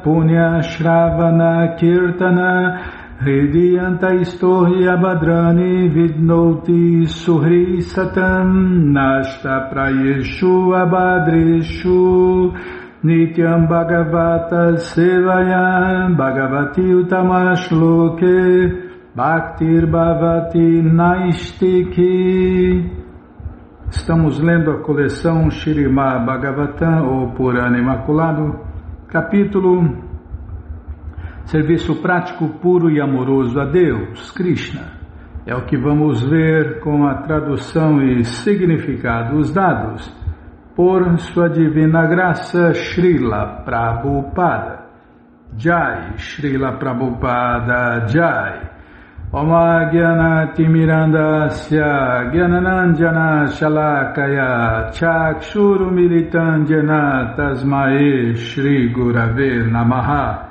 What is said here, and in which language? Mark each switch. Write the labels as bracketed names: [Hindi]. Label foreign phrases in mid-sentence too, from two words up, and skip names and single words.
[Sanskrit] punya shravana kirtana hridiyanta istohi abhadrani vidnoti suhri satam nashta prayeshu abhadreshu Nityam Bhagavata Sevaya Bhagavati Utamashloke Bhaktir Bhavati Naistiki. [Portuguese] Estamos lendo a coleção Śrīmad Bhagavatam, ou Purana Imaculado, capítulo Serviço prático, puro e amoroso a Deus, Krishna. É o que vamos ver com a tradução e significados dados por Sua Divina Graça, Srila Prabhupada. Jai, Srila Prabhupada, Jai. [Sanskrit] Om Jnana-timirandasya Jnananjana Shalakaya Chakshurumilitandjana Tasmae Shri Gurave Namaha.